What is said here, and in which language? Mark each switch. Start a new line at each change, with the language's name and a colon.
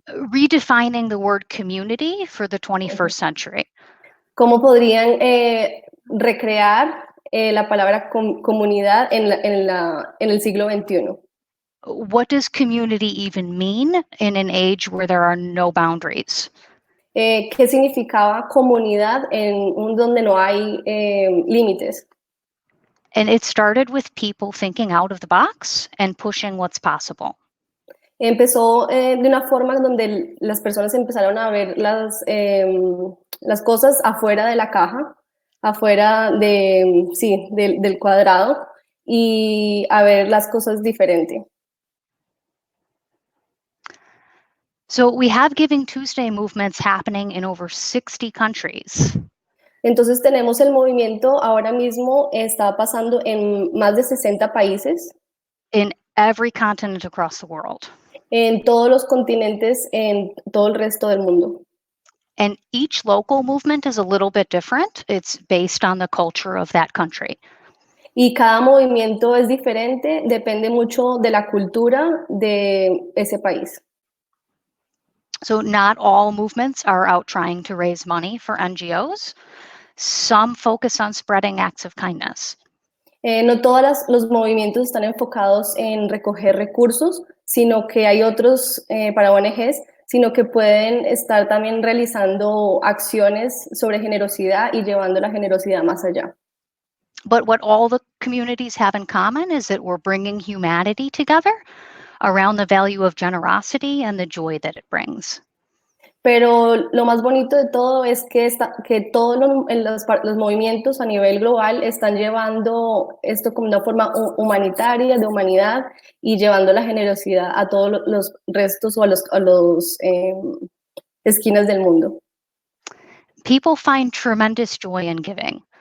English: redefining the word community for the 21st century.
Spanish: ¿Cómo podrían recrear la palabra comunidad en el siglo XXI?
English: What does community even mean in an age where there are no boundaries?
Spanish: ¿Qué significaba comunidad en un donde no hay límites?
English: And it started with people thinking out of the box and pushing what's possible.
Spanish: Empezó de una forma donde las personas empezaron a ver las cosas afuera de la caja, afuera del cuadrado, y a ver las cosas diferente.
English: So we have Giving Tuesday movements happening in over 60 countries.
Spanish: Entonces tenemos el movimiento ahora mismo, está pasando en más de 60 países,
English: In every continent across the world.
Spanish: en todos los continentes, en todo el resto del mundo.
English: And each local movement is a little bit different. It's based on the culture of that country.
Spanish: Y cada movimiento es diferente, depende mucho de la cultura de ese país.
English: So not all movements are out trying to raise money for NGOs. Some focus on spreading acts of kindness.
Spanish: No todos los movimientos están enfocados en recoger recursos, sino que hay otros para ONGs, sino que pueden estar también realizando acciones sobre generosidad y llevando la generosidad más allá.
English: But what all the communities have in common is that we're bringing humanity together around the value of generosity and the joy that it brings.
Spanish: Pero lo más bonito de todo es que todos los movimientos a nivel global están llevando esto como una forma humanitaria, de humanidad, y llevando la generosidad a todos los restos o a los esquinas del mundo.
English: People find tremendous joy in giving.